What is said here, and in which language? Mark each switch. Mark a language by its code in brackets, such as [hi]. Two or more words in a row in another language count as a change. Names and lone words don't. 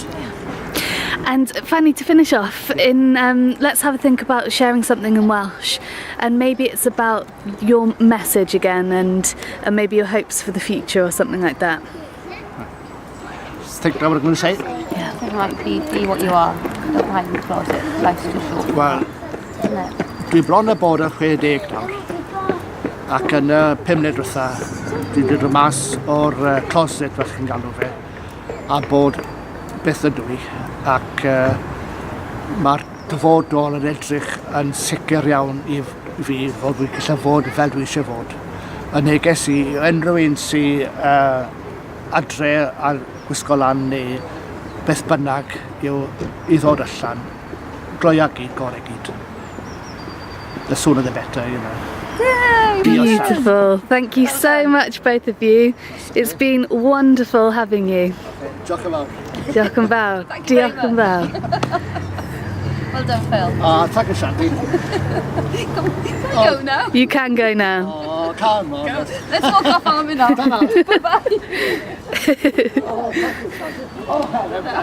[en] And Fanny, to finish off, let's have a think about sharing something in Welsh, and maybe it's about your message again, and maybe your hopes for the future or something like that. Just think about what I'm going to say. Yeah. Something like be what you are. Don't hide in the closet. Life's too short. [cy] Wel, dwi bron a bod y 60 nawr, ac yn 5 mlynedd diwetha, dwi wedi dod mas o'r closet fel chi'n galw fe, a bod byth yn dwy, ac mae'r dyfodol yn edrych yn sicr iawn i fi fod dwi'n gallu fod fel dwi eisiau fod. Yn neges i unrhyw un sy'n adre a gwisgo lan neu beth bynnag i ddod allan, gloia gyd, gorau gyd. [en] The sooner the better, you know. Beautiful. Thank you so much, both of you. It's been wonderful having you. [cy] Diolch yn fawr. Diolch yn fawr. Diolch yn fawr. [en] Well done, Phil. Thank you, Shandy. Go now. You can go now. Oh, come on. Let's walk off on me now. Bye-bye. Oh, hello,